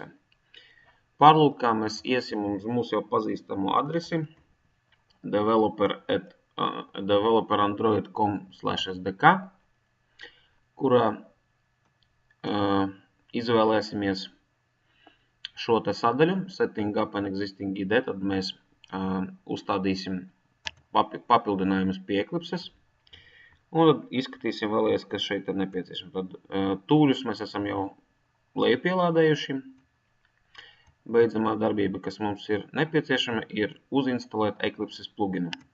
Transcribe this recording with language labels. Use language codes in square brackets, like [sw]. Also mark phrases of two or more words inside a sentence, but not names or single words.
[lv] Pārlūkā mēs iesim uz mūsu jau pazīstamo adresi developerandroid.com/sdk, kurā izvēlēsimies šo te sadaļu [en] Setting up an existing ID, [lv] tad mēs uzstādīsim papildinājumus pie Eclipses. Un tad izskatīsim vēlreiz, kas šeit ir nepieciešams. Tad tūļus mēs esam jau lejupielādējuši. Beidzamā darbība, kas mums ir nepieciešama, ir uzinstalēt Eclipses pluginu.